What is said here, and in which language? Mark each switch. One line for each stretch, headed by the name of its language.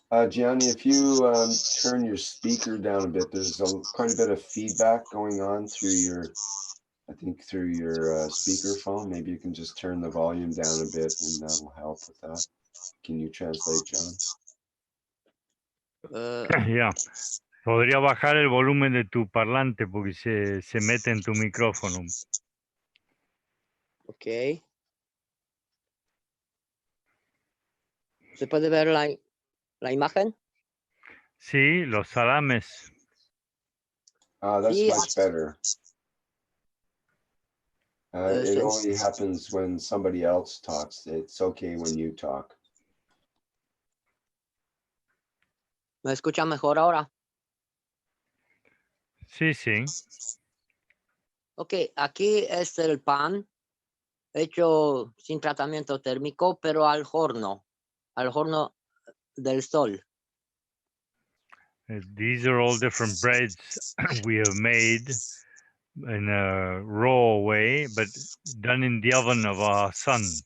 English: Gianni, if you turn your speaker down a bit, there's quite a bit of feedback going on through your, I think through your speaker phone. Maybe you can just turn the volume down a bit and that'll help with that. Can you translate, John? Yeah.
Spanish: Podría bajar el volumen de tu parlante porque se mete en tu micrófono. Ok. ¿Se puede ver la imagen? Sí, los salames.
English: That's
Spanish: Sí,
English: much better. It only happens when somebody else talks. It's okay when you talk.
Spanish: ¿Me escuchan mejor ahora? Sí, sí. Ok, aquí es el pan hecho sin tratamiento térmico, pero al horno del sol.
English: These are all different breads we have made in a raw way, but done in the oven of our sun.